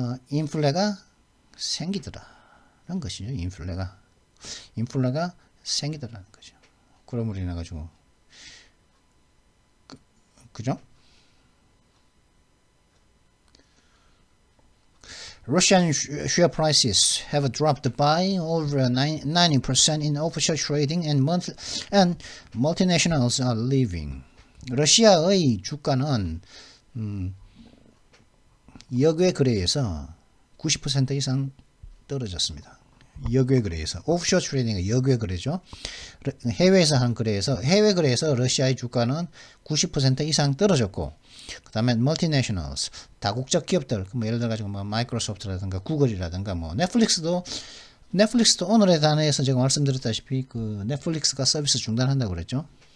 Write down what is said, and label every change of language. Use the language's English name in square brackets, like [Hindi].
[Korean] 인플레가 생기더라는 것이죠. 인플레가 생기더라는 거죠. 그럼으로 인해 가지고 그죠? [English] Russian share prices have dropped by over 90% in official trading and multinationals are leaving. [Korean] 러시아의 주가는 역외 거래에서 90% 이상 떨어졌습니다. 역외 거래에서 오프쇼어 트레이딩은 역외 거래죠. 해외에서 한 거래에서 해외 거래에서 러시아의 주가는 90% 이상 떨어졌고, 그다음에 멀티내셔널스 다국적 기업들, 뭐 예를 들어 가지고 뭐 마이크로소프트라든가 구글이라든가 뭐 넷플릭스도 오늘의 단어에서 제가 말씀드렸다시피 그 넷플릭스가 서비스 중단한다고 그랬죠.